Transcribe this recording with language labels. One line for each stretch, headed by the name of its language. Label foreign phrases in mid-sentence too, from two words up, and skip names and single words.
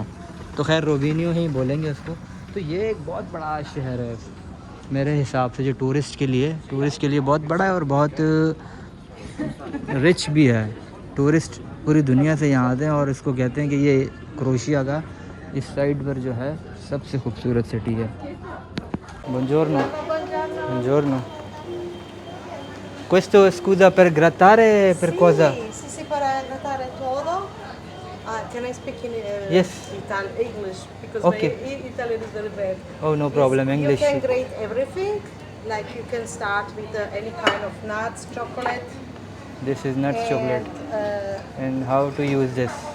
Hindi: तो खैर रोविनियो ही बोलेंगे उसको। तो ये एक बहुत बड़ा शहर है मेरे हिसाब से, जो टूरिस्ट के लिए बहुत बड़ा है और बहुत रिच भी है। टूरिस्ट पूरी दुनिया से यहाँ आते हैं और इसको कहते हैं कि ये क्रोशिया का इस साइड पर जो है सबसे खूबसूरत सिटी है।
Italian: Buongiorno. Questo scusa per grattare per cosa? Sì, per grattare todo.
English: Can I speak in Yes. English? Because Okay. my Italian is very bad. Oh, no problem, English. You can grate everything. Like you can start with any kind of nuts, chocolate. This is nuts and, chocolate. And how to use this?